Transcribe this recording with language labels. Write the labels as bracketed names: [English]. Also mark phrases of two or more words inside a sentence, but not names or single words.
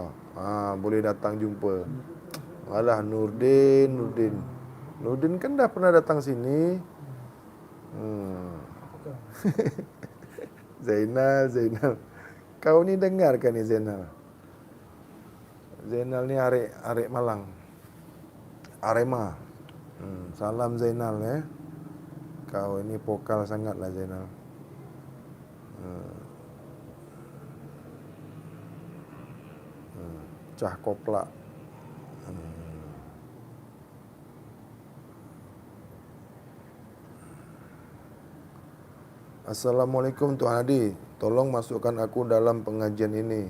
[Malay] Boleh datang jumpa. Alah Nurdin kan dah pernah datang sini. Zainal. Kau ni dengarkan ni Zainal. Zainal ni arek Malang. Arema. Salam Zainal ya. Kau ini pokal sangatlah Zainal. [Javanese] Cah Koplak. [Malay] Assalamualaikum Tuan Hadi, tolong masukkan aku dalam pengajian ini.